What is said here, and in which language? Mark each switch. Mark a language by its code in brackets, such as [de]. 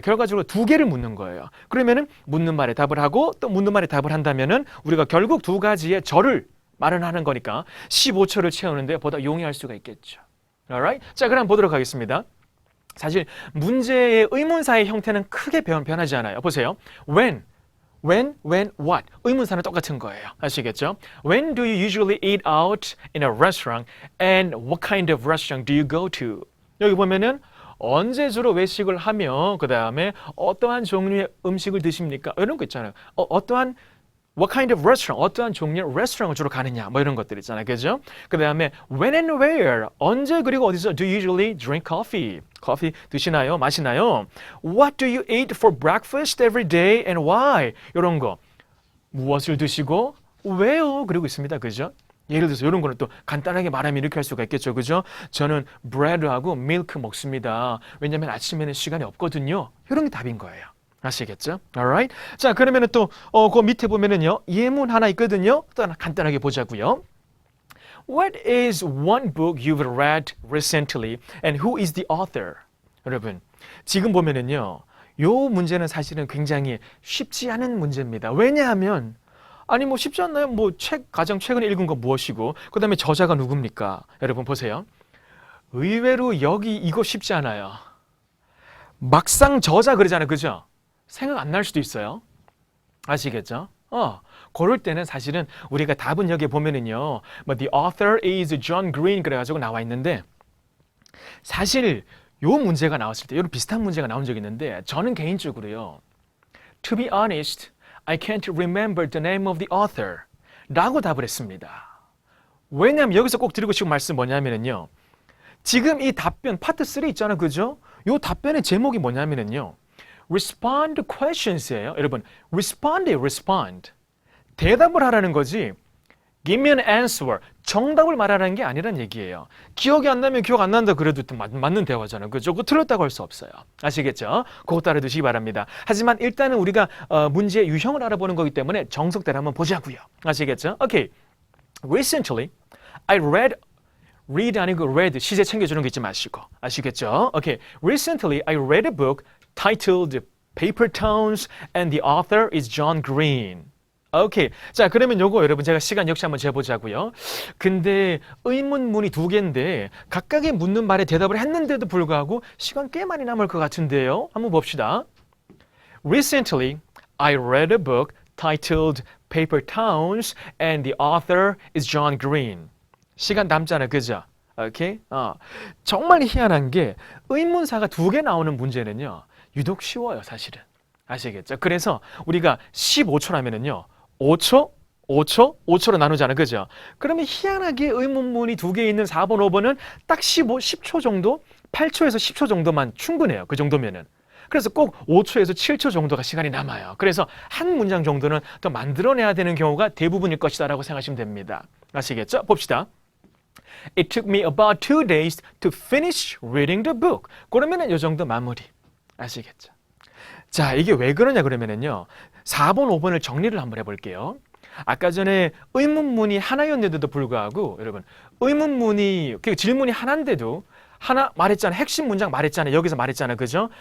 [ko] 결과적으로 두 개를 묻는 거예요. 그러면은 묻는 말에 답을 하고 또 묻는 말에 답을 한다면은 우리가 결국 두 가지의 절을 마련하는 거니까 15초를 채우는데 보다 용이할 수가 있겠죠. [en] Alright? [ko] 자, 그럼 보도록 하겠습니다. 사실 문제의 의문사의 형태는 크게 변하지 않아요. [en] 보세요. When, what. [ko] 의문사는 똑같은 거예요. 아시겠죠? [en] When do you usually eat out in a restaurant and what kind of restaurant do you go to? [ko] 여기 보면은 언제 주로 외식을 하며 그 다음에 어떠한 종류의 음식을 드십니까? 이런 거 있잖아요. 어떠한 what kind of restaurant, 어떠한 종류의 레스토랑을 주로 가느냐 뭐 이런 것들 있잖아요. 그죠? [en] 그 다음에 when and where, 언제 그리고 어디서 do you usually drink coffee? [ko] 커피 드시나요? 마시나요? [en] What do you eat for breakfast every day and why? [ko] 이런 거 무엇을 드시고 왜요? 그리고 있습니다. 그죠? 예를 들어서 이런 거는 또 간단하게 말하면 이렇게 할 수가 있겠죠. 그죠? 저는 브레드하고 밀크 먹습니다. 왜냐면 아침에는 시간이 없거든요. 이런 게 답인 거예요. 아시겠죠? Alright? 자, 그러면은 또 그 밑에 보면은요. 예문 하나 있거든요. 또 하나 간단하게 보자고요. [en] What is one book you've read recently and who is the author? [ko] 여러분, 지금 보면은요. 요 문제는 사실은 굉장히 쉽지 않은 문제입니다. 왜냐하면 아니 뭐 쉽지 않나요? 뭐 가장 최근에 읽은 거 무엇이고 그 다음에 저자가 누굽니까? 여러분 보세요. 의외로 이거 쉽지 않아요. 막상 저자 그러잖아요. 그죠? 생각 안 날 수도 있어요. 아시겠죠? 그럴 때는 사실은 우리가 답은 여기 보면은요. 뭐 the author is John Green 그래가지고 나와 있는데 사실 요 문제가 나왔을 때 이런 비슷한 문제가 나온 적이 있는데 저는 개인적으로요. [en] To be honest, I can't remember the name of the author 라고 답을 했습니다. [ko] 왜냐하면 여기서 꼭 드리고 싶은 말씀 뭐냐면요. 지금 이 답변 파트 3 있잖아요. 그죠? 요 답변의 제목이 뭐냐면요. Respond questions예요. 여러분, respond. 대답을 하라는 거지. Give me an answer. 정답을 말하라는 게 아니란 얘기예요. 기억이 안 나면 기억 안 난다 그래도 맞는 대화잖아요. 그죠? 그거 틀렸다고 할 수 없어요. 아시겠죠? 그거 따라두시기 바랍니다. 하지만 일단은 우리가 문제의 유형을 알아보는 거기 때문에 정석대로 한번 보자고요. 아시겠죠? Okay. Recently, I read 아니고 read 시제 챙겨주는 거 잊지 마시고 아시겠죠? [en] Okay. Recently, I read a book titled Paper Towns and the author is John Green. [ko] 오케이. 자, 그러면 요거 여러분 제가 시간 역시 한번 재보자고요. 근데 의문문이 두 개인데 각각의 묻는 말에 대답을 했는데도 불구하고 시간 꽤 많이 남을 것 같은데요. 한번 봅시다. [en] Recently, I read a book titled Paper Towns and the author is John Green. [ko] 시간 남잖아요. 그죠? 오케이? 정말 희한한 게 의문사가 두 개 나오는 문제는요. 유독 쉬워요, 사실은. 아시겠죠? 그래서 우리가 15초라면은요. 5초, 5초, 5초로 나누잖아. 그죠? 그러면 희한하게 의문문이 두 개 있는 4번, 5번은 딱 10초 정도? 8초에서 10초 정도만 충분해요. 그 정도면은. 그래서 꼭 5초에서 7초 정도가 시간이 남아요. 그래서 한 문장 정도는 더 만들어내야 되는 경우가 대부분일 것이다 라고 생각하시면 됩니다. 아시겠죠? 봅시다. [en] It took me about 2 days to finish reading the book. [ko] 그러면은 이 정도 마무리. 아시겠죠? 자, 이게 왜 그러냐 그러면은요. 4번, 5번을 정리를 한번 해볼게요. 아까 전에 의문문이 하나였는데도 불구하고 여러분 의문문이 질문이 하나인데도 하나 말했잖아. 핵심 문장 말했잖아. 여기서 말했잖아. 그죠?